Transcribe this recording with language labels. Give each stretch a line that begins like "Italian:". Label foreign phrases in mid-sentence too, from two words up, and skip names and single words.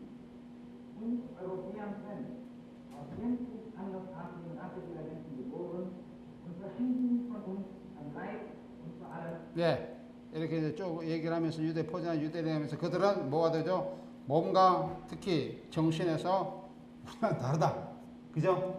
German: Uns Europäern fremd, aus gänzlich andersartigen Rasseelementen geboren und verschieden von uns an Leib und vor allem
Korean: 이렇게 이제 쭉 얘기를 하면서 유대 포장한 유대를 하면서 그들은 뭐가 되죠? 몸과 특히 정신에서 우리가 다르다. 그죠?